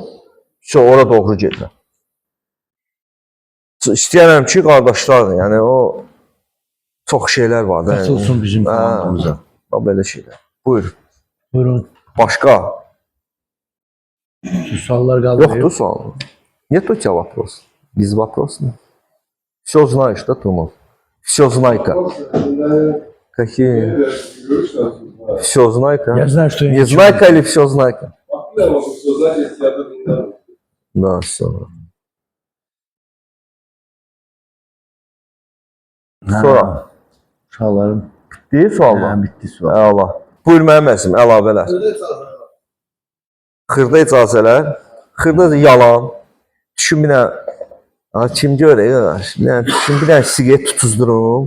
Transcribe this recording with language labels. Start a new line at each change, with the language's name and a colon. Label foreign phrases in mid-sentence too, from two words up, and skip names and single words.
Azerbaijani: Ora doğru gedirəm. İstəyirəm ki, qardaşlar, yəni o çox şeylər var da. Qatılsın bizim komandamıza. Belə şeylər. Buyur. Buyurun. Başqa? Suallar qaldı. Yoxdur sual.
Russian: Нет у тебя вопрос? Без вопрос? Все знаешь, да, Тумов? Все знайка. Какие? Все знайка? Я знаю, что я Не ничего знайка или все знайка? Я могу все знать, если я об этом не знаю. Да, все.
Azerbaijani: Sonra. Suallarım. Bitti suallar. Bitti sual. Allah. Buyur mənim əzim, əlavələr. Xırda icazələr. Xırda yalan. Düşün bir dənə, kim görək, düşün bir dənə siqaret tutuzdurum.